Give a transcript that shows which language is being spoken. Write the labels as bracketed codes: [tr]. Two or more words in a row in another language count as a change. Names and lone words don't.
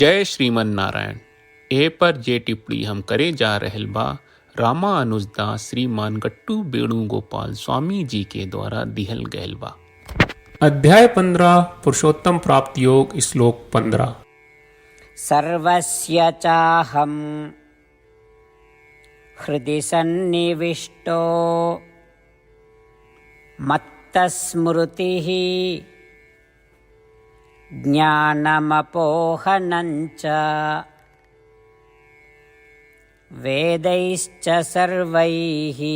[sa] जय श्रीमन नारायण। [bho] ए पर जे टिप्पणी हम करे जा रहल बा रामानुजदास श्रीमान गट्टू वेणुगोपाल स्वामी जी के द्वारा दिहल गयल बा। अध्याय 15 पुरुषोत्तम प्राप्त योग श्लोक 15। [sa] सर्वस्य चाहं हृदि सन्निविष्टो मत्तस्मृतिः ज्ञानमपोहनञ्च वेदैश्च सर्वैः